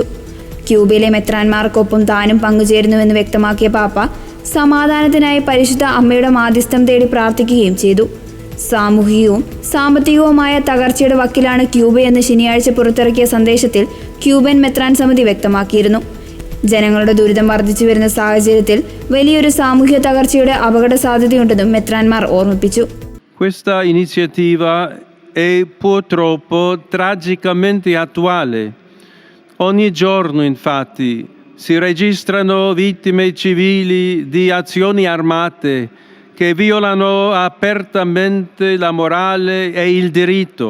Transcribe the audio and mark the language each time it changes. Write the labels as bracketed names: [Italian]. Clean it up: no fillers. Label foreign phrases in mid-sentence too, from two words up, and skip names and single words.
[Malayalam] ക്യൂബയിലെ മെത്രാന്മാർക്കൊപ്പം താനും പങ്കുചേരുന്നുവെന്ന് വ്യക്തമാക്കിയ പാപ്പ സമാധാനത്തിനായി പരിശുദ്ധ അമ്മയുടെ മാധ്യസ്ഥം തേടി പ്രാർത്ഥിക്കുകയും ചെയ്തു. സാമൂഹികവും സാമ്പത്തികവുമായ തകർച്ചയുടെ വക്കിലാണ് ക്യൂബയെന്ന് ശനിയാഴ്ച പുറത്തിറക്കിയ സന്ദേശത്തിൽ ക്യൂബൻ മെത്രാൻ സമിതി വ്യക്തമാക്കിയിരുന്നു. ജനങ്ങളുടെ ദുരിതം വർദ്ധിച്ചു വരുന്ന സാഹചര്യത്തിൽ വലിയൊരു സാമൂഹ്യ തകർച്ചയുടെ അപകട സാധ്യതയുണ്ടെന്നും മെത്രാന്മാർ ഓർമ്മിപ്പിച്ചു. [Italian] Questa iniziativa è purtroppo tragicamente attuale. Ogni giorno, infatti, si registrano vittime civili di azioni armate che violano apertamente la morale e il diritto.